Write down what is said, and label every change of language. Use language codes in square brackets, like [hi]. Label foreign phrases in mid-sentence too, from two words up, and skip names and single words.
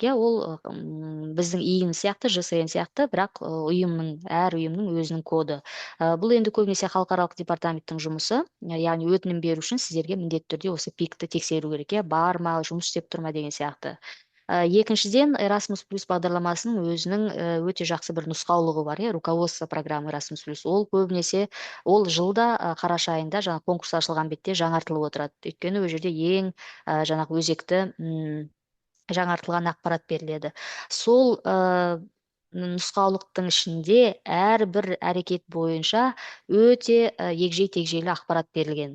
[kk] Ол біздің ИИН сияқты, ЖСН сияқты, бірақ әр ұйымның өзінің коды. Бұл енді көбінесе халықаралық департаменттің жұмысы, яғни өтінім беру үшін сіздерге міндетті түрде осы PIC-ті тексеру керек, бар ма, жұмыс істеп тұр ма деген сияқты. Екіншіден, Erasmus Plus бағдарламасының өзінің өте жақсы бір нұсқаулығы бар, [ru] руководство программы Erasmus Plus. [kk] Ол көбінесе, ол жылда қараша айында жаңа конкурс ашылған бетте жаңартылып отырады. Өйткені ол жерде ең жаңағы өзекті жаңартылған ақпарат беріледі. Сол нұсқаулықтың ішінде әрбір әрекет бойынша өте егжей-тегжейлі ақпарат берілген.